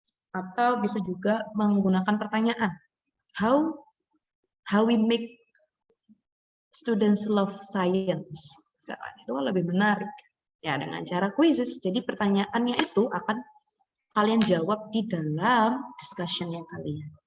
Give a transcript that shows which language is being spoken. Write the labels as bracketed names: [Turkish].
[Indonesian] Atau bisa juga menggunakan pertanyaan. [English] How we make students love science. [Indonesian] Itu lebih menarik. Ya, dengan cara quizzes. Jadi pertanyaannya itu akan kalian jawab di dalam discussion-nya kalian.